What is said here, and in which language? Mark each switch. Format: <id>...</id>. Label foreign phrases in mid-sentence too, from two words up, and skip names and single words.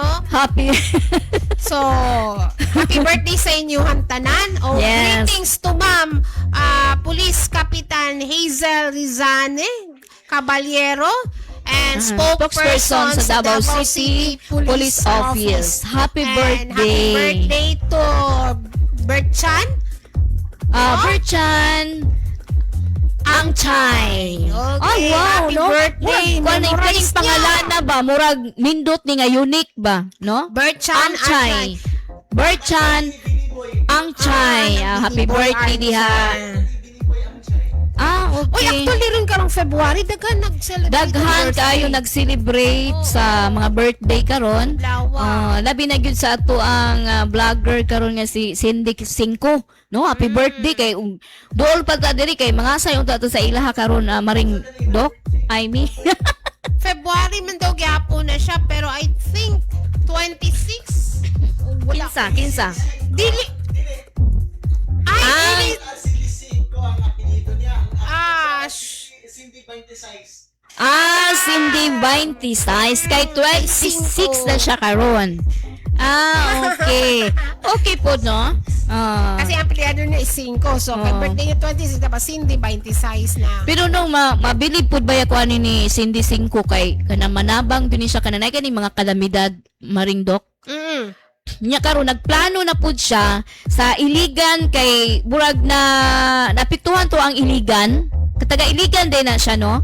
<en>Happy.</en> <ceb>So,</ceb> <en>happy birthday</en> <ceb>sa inyong tanan. Yes.</ceb> <en>Greetings to Ma'am Police Kapitan Hazel Rizane Caballero and spokesperson sa Davao City Police Office. Happy And birthday. happy birthday to Berchan. Berchan ang Chay. Okay, wow, happy no? birthday.</en> <ceb>Murag, kaning Memorize pangalan na ba? Murag nindot ni nga unique ba? No? Berchan Ang Chay. Berchan ang Chay.</ceb> <en>Happy birthday</en> <ceb>diha. Uy, Okay. actually rin karong February, daghan nag-celebrate. Daghan kayo nag-celebrate sa mga birthday karon. Lawa. Labi na gyud sa ato ang vlogger karon nga si Cindy 5, no?</ceb> <en>Happy birthday</en> <ceb>kay dool pa ta diri kay mga sayon ta sa ilaha karon maring Doc.</ceb> <en>I mean.</en> <ceb>February man daw gyapon na siya, pero</ceb> <en>I think</en> <ceb>26. Wala. kinsa. Dili. Ay, dili. Cindy 26 kay 26 na siya karon. Okay. Okay po no. Kasi ang apelyado niya is 5. So, kay birthday niya 26, tapos Cindy 26 na. Pero nung mabilib pud ba ako ni Cindy 5 kay kana manabang din siya kananay kani mga kalamidad maring Doc. Nya karon nagplano na pud siya sa Iligan kay burag na napituhan to ang Iligan. Taga Iligan din na siya no.</ceb>